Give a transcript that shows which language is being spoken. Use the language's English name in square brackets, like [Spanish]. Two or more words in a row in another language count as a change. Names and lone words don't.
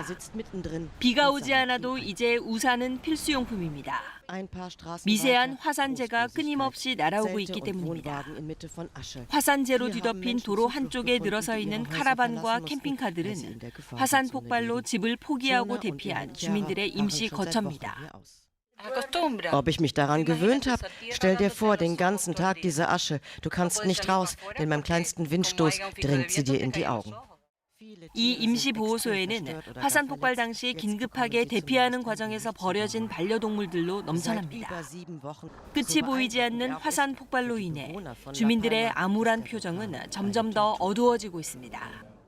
[Korean] 비가 오지 않아도 이제 우산은 필수용품입니다. 미세한 화산재가 끊임없이 날아오고 있기 때문입니다. 화산재로 뒤덮인 도로 한쪽에 늘어서 있는 카라반과 캠핑카들은 화산 폭발로 집을 포기하고 대피한 주민들의 임시 거처입니다. [German] Ob ich mich daran gewöhnt habe? Stell dir vor, den ganzen Tag diese Asche. Du kannst nicht raus, denn beim kleinsten Windstoß dringt sie dir in die Augen. [Korean] 이 임시 보호소에는 화산 폭발 당시 긴급하게 대피하는 과정에서 버려진 반려동물들로 넘쳐납니다. 끝이 보이지 않는 화산 폭발로 인해 주민들의 암울한 표정은 점점 더 어두워지고 있습니다.